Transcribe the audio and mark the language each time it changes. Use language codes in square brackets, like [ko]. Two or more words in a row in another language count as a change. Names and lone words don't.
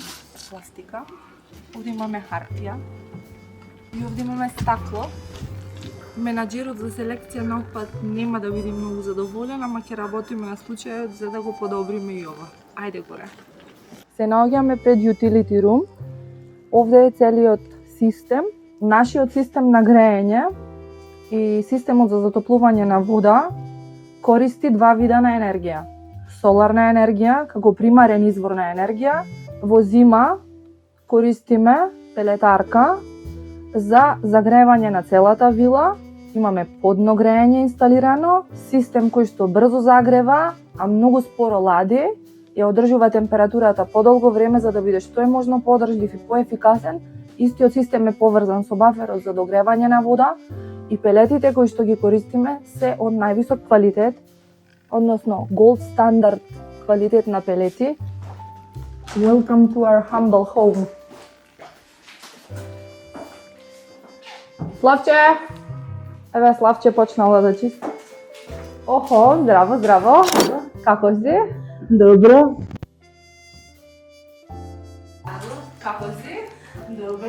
[mk] Пластика, овде имаме хартија и овде имаме стакло. Менаџерот за селекција на отпад нема да биде многу задоволен, ама ќе работиме на случајот за да го подобриме и ова. Ајде горе. Се наоѓаме пред [en] utility room. [mk] Овде е целиот систем. Нашиот систем на грејење и системот за затоплување на вода користи два вида на енергија. Соларна енергија како примарен извор на енергија. Во зима користиме пелетарка за загревање на целата вила. Имаме подно грејење инсталирано, систем кој што брзо загрева, а многу споро лади, ја одржува температурата подолго време за да биде што е можно подржлив и поефикасен. Истиот систем е поврзан со баферот за догревање на вода и пелетите кои што ги користиме се од највисок квалитет, односно [en] gold standard [mk] квалитет на пелети. [en] Welcome to our humble home. [mk] Славче! Еве Славче почнала да чисти. Охо, здраво, здраво. Како си? Добро. Како си? Добро.